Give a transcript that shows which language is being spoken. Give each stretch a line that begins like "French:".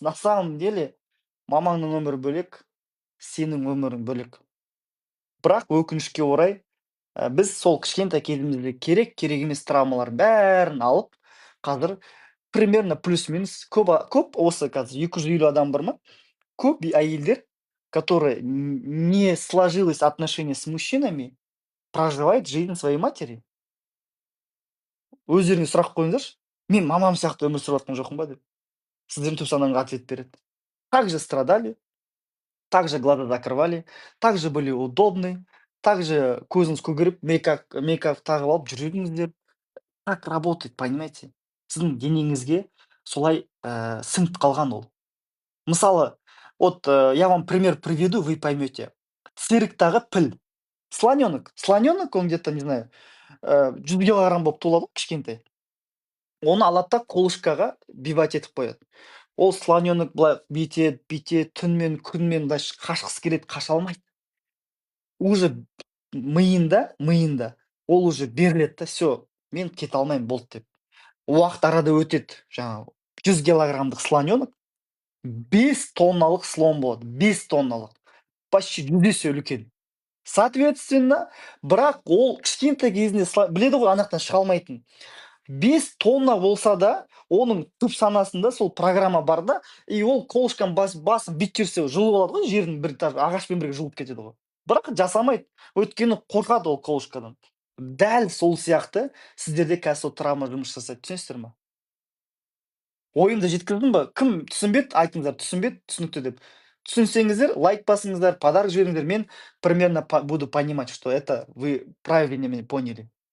Russian: На самом деле
Kazakh: мамаңның өмірі бөлек, сенің өмірің бөлек. Бірақ өкінішке орай, біз сол кішкентай кезімізде керек емес травмалардың бәрін алып, қазір примерно плюс-минус көп осы қазір 250 адам бар ма? Көп әйелдер,
Russian: которые не сложилось отношение с мужчинами, проживает жизнь своей матери.
Kazakh: Өздеріңе сұрақ қойыңыздаршы, мен мамам сияқты өмір сүріп жатқан жоқпын ба деп. Сіздердің туып санаңыз ответ береді.
Russian: Так же страдали, так же глаза закрывали, так же были удобны, так же
Kazakh: көзіңіз көгеріп, мейкап тағып алып жүрдіңіздер.
Russian: Так работает, понимаете?
Kazakh: Сіздің денеңізге солай сіңіп қалған ол. Мысалы,
Russian: вот я вам пример приведу, вы поймете.
Kazakh: Цирктағы піл. Слоненок,
Russian: он где-то, не знаю,
Kazakh: 100 килограмм болып туылады ғой кішкентай. Оны алады да колышкаға бивать етіп қояды. Ол слоненок былай бүйтеді, түнмен, күнмен былай қашқысы келеді, қаша алмайды. Уже миында ол уже беріледі да, все, мен кете алмаймын, болды деп. Уақыт арада өтеді, жаңағы 100 килограммдық слоненок 5 тонналық слон болады, 5 тонналық. Почти 100 есе үлкен. Соответственно, бірақ ол кішкентай кезінде біледі ғой анақтан шыға алмайтынын. 5 тонна болса да, оның түп санасында сол программа бар да, и ол колышканы басып бүйтіп жүрсе жұлып алады ғой, жердің бір ағашпен бірге жұлып кетеді ғой. Бірақ жасамайды, өйткені қорқады ол колышкадан. Дәл сол сияқты сіздерде қазір сол травма жұмыс жасайды, түсінесіздер ме? Ойымды жеткіздім ба? Кім түсінбеді, айтыңыздар, түсінбеді, түсінікті деп. Түсінсеңіздер, лайк басыңыздар, подарок жіберіңіздер. Мен
Russian: примерно буду понимать, что это вы правильно меня поняли.